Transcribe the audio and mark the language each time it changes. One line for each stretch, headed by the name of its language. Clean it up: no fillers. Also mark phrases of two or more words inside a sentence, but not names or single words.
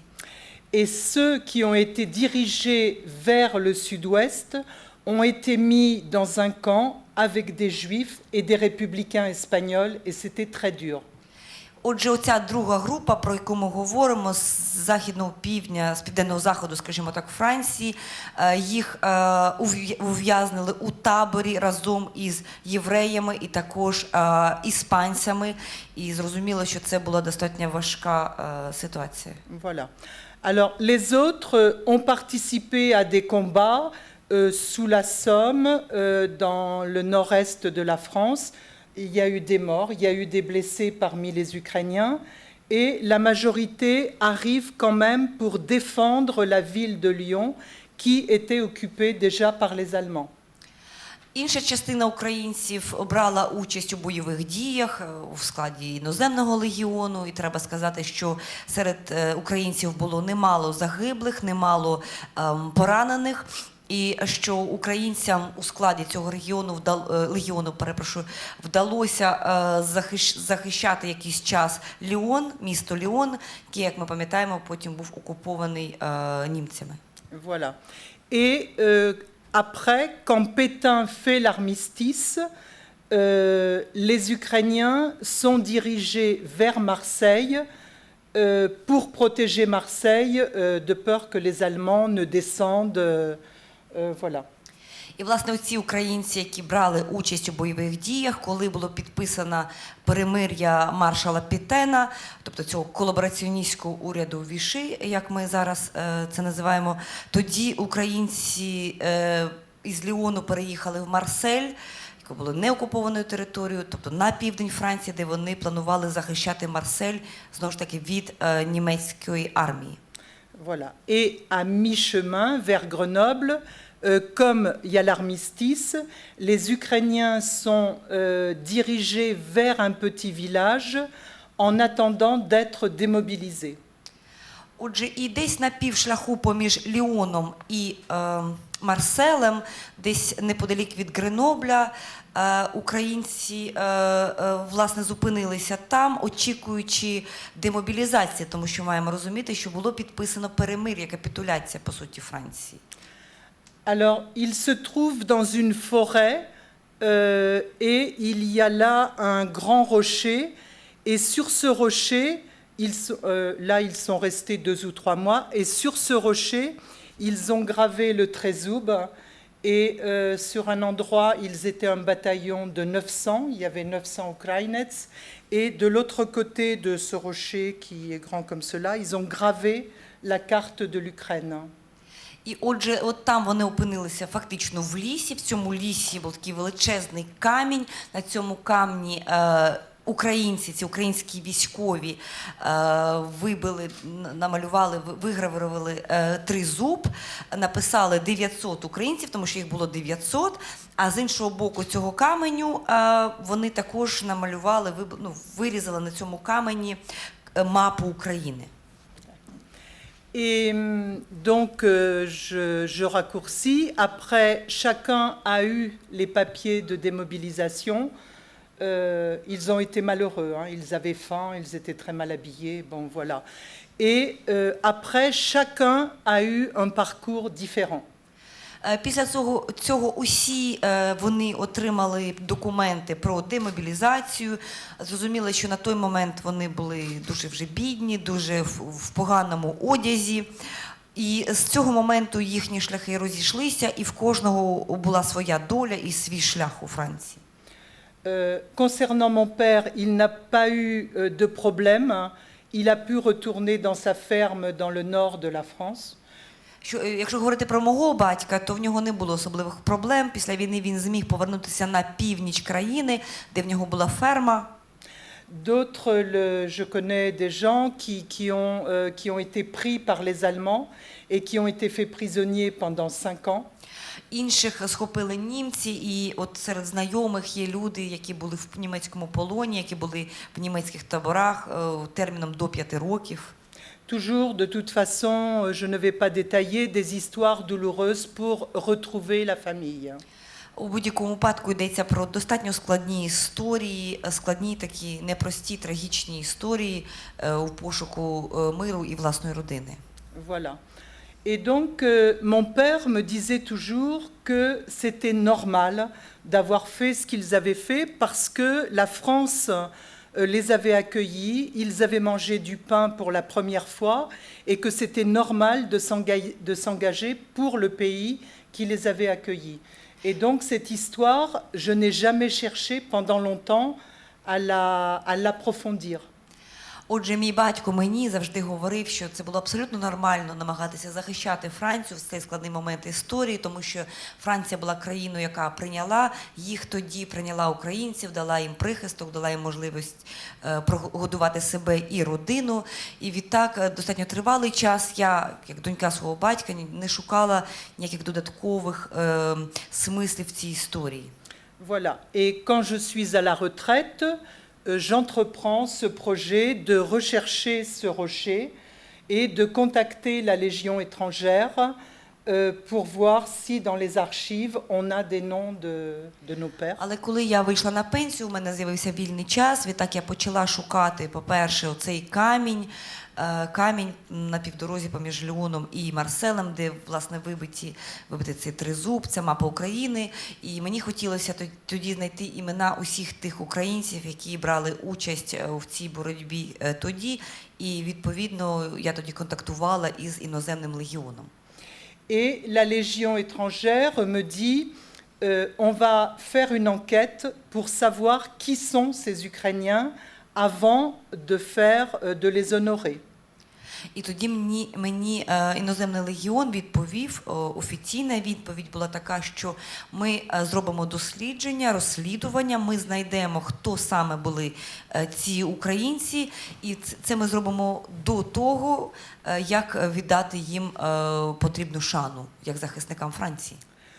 French: Et ceux qui ont été dirigés vers le sud-ouest ont été mis dans un camp avec des juifs et des républicains espagnols, et c'était très dur.
Ukrainian: Отже, оця друга група, про яку ми говоримо, з західного півдня, з південного заходу, скажімо так, Франції, їх ув'язнили у таборі разом із євреями і також іспанцями. І зрозуміло, що це була достатньо важка ситуація.
French: Voilà. Alors, les autres ont participé à des combats sous la Somme, dans le nord-est de la France. Il y a eu des morts, il y a eu des blessés parmi les Ukrainiens, et la majorité arrive quand même pour défendre la ville de Lyon, qui était occupée déjà par les Allemands.
Ukrainian: Інша частина українців брала участь у бойових діях в складі іноземного легіону, і треба сказати, що серед українців було немало загиблих, немало поранених, і що українцям у складі цього легіону вдалося захищати якийсь час Ліон, місто Ліон, який, як ми пам'ятаємо, потім був окупований німцями.
French: Voilà. Et après, quand Pétain fait l'armistice, les Ukrainiens sont dirigés vers Marseille pour protéger Marseille de peur que les Allemands ne descendent. Voilà.
Ukrainian: І, власне, ці українці, які брали участь у бойових діях, коли було підписано перемир'я маршала Петена, тобто цього колабораціоністського уряду Віші, як ми зараз це називаємо, тоді українці із Ліону переїхали в Марсель, яке було неокупованою територією, тобто на південь Франції, де вони планували захищати Марсель, знову ж таки, від німецької армії.
French: Voilà. Et à mi-chemin vers Grenoble, comme il y a l'armistice, les Ukrainiens sont dirigés vers un petit village en attendant d'être démobilisés.
Ukrainian: Отже, і десь на півшляху поміж Ліоном і Марселем, десь неподалік від Гренобля, українці власне зупинилися там, очікуючи демобілізації, тому що маємо розуміти, що було підписано перемир'я, капітуляція, по суті, Франції.
French: Alors, il se trouve dans une forêt et il y a là un grand rocher. Et sur ce rocher, là, ils sont restés 2 ou 3 mois. Et sur ce rocher, ils ont gravé le Trezub. Et sur un endroit, ils étaient un bataillon de 900. Il y avait 900 Ukrainets. Et de l'autre côté de ce rocher, qui est grand comme cela, ils ont gravé la carte de l'Ukraine.
Ukrainian: І отже, от там вони опинилися фактично в лісі. В цьому лісі був такий величезний камінь. На цьому камні українці, ці українські військові вибили, намалювали, вигравірували тризуб, написали 900 українців, тому що їх було 900, а з іншого боку цього каменю вони також намалювали, вирізали на цьому камені мапу України.
French: Et donc, je raccourcis. Après, chacun a eu les papiers de démobilisation. Ils ont été malheureux, hein. Ils avaient faim, ils étaient très mal habillés, bon voilà. Et après, chacun a eu un parcours différent.
Ukrainian: Після цього усі вони отримали документи про демобілізацію. Зрозуміло, що на той момент вони були дуже вже бідні, дуже в поганому одязі. І з цього моменту їхні шляхи розійшлися, і в кожного була своя доля і свій шлях у Франції.
French: Concernant mon père, il n'a pas eu de problème. Il a pu retourner dans sa ferme dans le nord de la France.
Ukrainian: Якщо говорити про мого батька, то в нього не було особливих проблем. Після війни він зміг повернутися на північ країни, де в нього була ферма.
French: D'autres, je connais des gens qui ont été pris par les Allemands et qui ont été faits prisonniers pendant 5 ans.
Ukrainian: Інших схопили німці, і от серед знайомих є люди, які були в німецькому полоні, які були в німецьких таборах терміном до 5 років.
French: Toujours, de toute façon, je ne vais pas détailler des histoires douloureuses pour retrouver la famille.
Ukrainian: У будь-якому випадку йдеться про достатньо складні історії, складні такі непрості, трагічні історії у пошуку миру і власної родини.
French: Voilà. Et donc, mon père me disait toujours que c'était normal d'avoir fait ce qu'ils avaient fait parce que la France les avait accueillis, ils avaient mangé du pain pour la première fois et que c'était normal de s'engager pour le pays qui les avait accueillis. Et donc cette histoire, je n'ai jamais cherché pendant longtemps à l'approfondir.
Ukrainian: Отже, мій батько мені завжди говорив, що це було абсолютно нормально намагатися захищати Францію в цей складний момент історії, тому що Франція була країною, яка прийняла їх тоді, прийняла українців, дала їм прихисток, дала їм можливість прогодувати себе і родину. І відтак достатньо тривалий час я, як донька свого батька, не шукала ніяких додаткових смислів в цій історії.
French: Voilà. Et quand je suis à la retraite, j'entreprends ce projet de rechercher ce rocher et de contacter la Légion étrangère pour voir si dans les archives on a des noms de nos pères.
Ukrainian: Але коли я вийшла на пенсію, у мене з'явився вільний час, відтак я почала шукати, по-перше, оцей камінь на півдорозі поміж Ліоном і Марселем, де, власне, вибитий цей тризуб, це мапа України. І мені хотілося тоді знайти імена усіх тих українців, які брали участь в цій боротьбі тоді. І, відповідно, я тоді контактувала із іноземним легіоном.
French: Et la Légion étrangère me dit on va faire une enquête pour savoir qui sont ces Ukrainiens avant de les honorer.
Ukrainian: І тоді мені іноземний легіон відповів, офіційна відповідь була така, що ми зробимо дослідження, розслідування, ми знайдемо, хто саме були ці українці, і це ми зробимо до того, як віддати їм потрібну шану, як захисникам Франції.